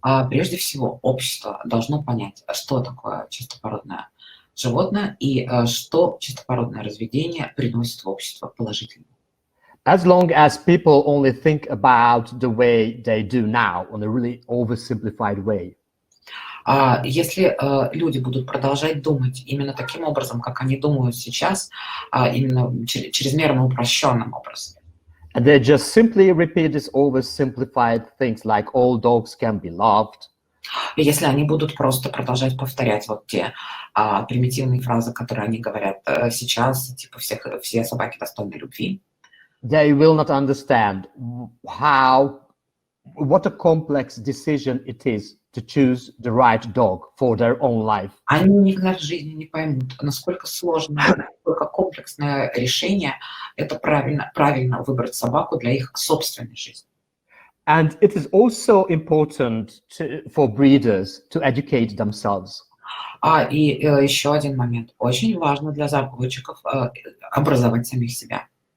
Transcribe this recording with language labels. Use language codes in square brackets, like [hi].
[ru] Прежде всего, общество должно понять, что такое чистопородное животное и что чистопородное разведение приносит в общество положительно. [en] As long as people only think about the way they do now, on a really oversimplified way. [ru] Если люди будут продолжать думать именно таким образом, как они думают сейчас, именно чрезмерно упрощенным образом. [en] And they just simply repeat these oversimplified things like all dogs can be loved. [ru] И если они будут просто продолжать повторять вот те примитивные фразы, которые они говорят сейчас, типа все собаки достойны любви. [en] They will not understand what a complex decision it is to choose the right dog for their own life. [ru] Они никогда в жизни не поймут, насколько сложное, насколько комплексное решение это правильно выбрать собаку для их собственной жизни. [en] And it is also important for breeders to educate themselves. [ru] И еще один момент. Очень важно для заводчиков образовать самих себя.